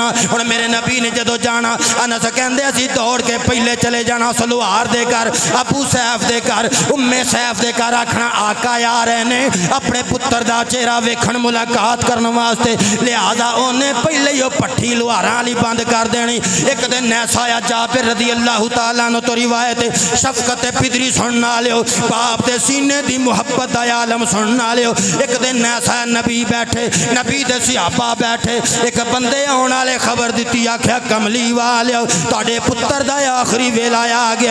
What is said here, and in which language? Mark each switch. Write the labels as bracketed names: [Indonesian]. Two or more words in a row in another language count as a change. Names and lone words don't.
[Punjabi] ہن میرے نبی نے جدوں جانا، انس کہندے اسیں دوڑ کے پہلے چلے جانا سلوار دے گھر، ابو سیف دے گھر، ام سیف دے گھر، آکھنا آقا آ رہے نیں اپنے پتر دا چہرہ ویکھن ملاقات کرنے واسطے. لہٰذا انہاں پہلے ہی بھٹی لوہاراں والی بند کر دینی. ایک دن ایسا آیا جابر [Arabic] رضي الله تعالى عنه [Punjabi] توں روایت شفقت پدری سننے والیو، باپ دے سینے دی محبت دا عالم سننے والیو. ایک دن ایسا نبی بیٹھے، نبی دے صحابہ بیٹھے، ایک بندے آنے والے خبر دی، آکھیا کملی والے تہاڈے پتر دا آخری ویلا آ گیا.